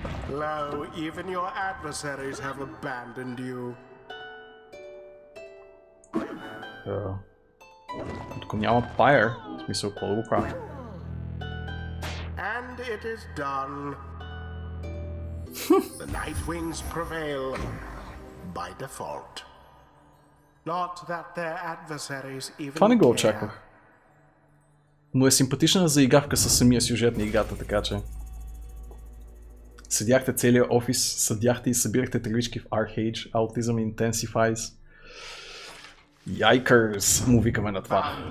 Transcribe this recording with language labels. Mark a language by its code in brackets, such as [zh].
[en] Lo, even your adversaries have abandoned you. [bg] Тук няма Pyre. В смисъл, какво да го правя? [en] And it is done. The Nightwings prevail by default. Not that their adversaries even [bg] Това не го [en] care. [bg] очаквах. Но е симпатична заигавка със самия сюжет на играта, така че... Седяхте целия офис, съдяхте и събирахте тревички в Archage, [en] Autism Intensifies. [bg] Yikers, му викаме на това.